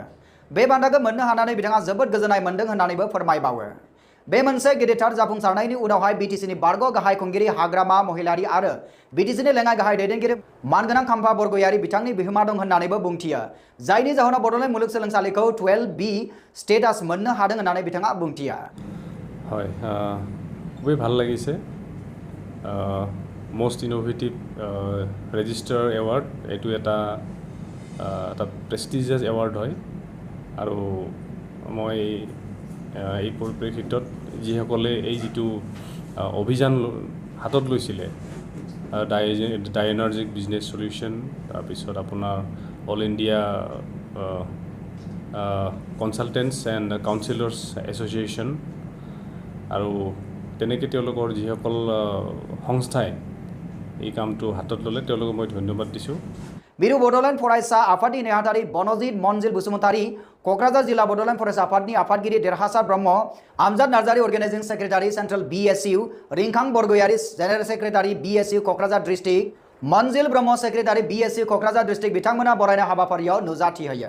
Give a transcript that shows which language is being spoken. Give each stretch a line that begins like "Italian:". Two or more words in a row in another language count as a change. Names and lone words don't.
Bodo: बे बान्थाखौ मोननो हानानै बिथाङा जोबोद गोजोननाय मोनदों होननानैबो फोरमायबावो। बे मोनसे गिदिरथार जाफुंसारनायनि उनावहाय BTCनि बारग' गाहाय खुंगिरि हाग्रामा महिलारि आरो BTCनि लेङाइ गाहाय दैदेनगिरि मानगोनां खाम्फा बरगयारि बिथांनि बिहोमा दं होननानैबो बुंथियो जायनि जाहोनाव बड'लेण्ड मुलुगसोलोंसालिखौ 12B स्टेटास मोननो हादों होननानै बिथाङा बुंथियो।
Assamese: হয় খুবই ভাল লাগিছে
English: most innovative registrar award
Assamese: এইটো এটা
English: prestigious award
Assamese: হয় আৰু মই এই পৰিপ্ৰেক্ষিতত যিসকলে এই যিটো অভিযান হাতত লৈছিলে ডাইনাৰ্জিক বিজনেছ সলিউশ্যন তাৰপিছত আপোনাৰ অল ইণ্ডিয়া কনসালটেণ্টছ এণ্ড কাউন্সিলৰ্ছ এছ'চিয়েশ্যন আৰু তেনেকৈ তেওঁলোকৰ যিসকল সংস্থাই এই কামটো হাতত ল'লে তেওঁলোকক মই ধন্যবাদ দিছোঁ।
Bodo: बिरु बडोलेण्ड फरायसा आफादनि नेहाथारि बनजित मनजिल बसुमतारी, क'क्राझार जिल्ला बडोलेण्ड फरायसा आफादनि आफादगिरि देरहासार ब्रह्म, आमजाद नार्जारी
English: organizing secretary central
Bodo: BSU, रिंखां बरगयारि
English: general secretary
Bodo: BSU क'क्राझार डिस्ट्रिक्ट, मनजिल ब्रह्म सेक्रेटारि BSU क'क्राझार डिस्ट्रिक्ट बिथांमोना बरायनाय हाबाफारियाव नुजाथि होयो।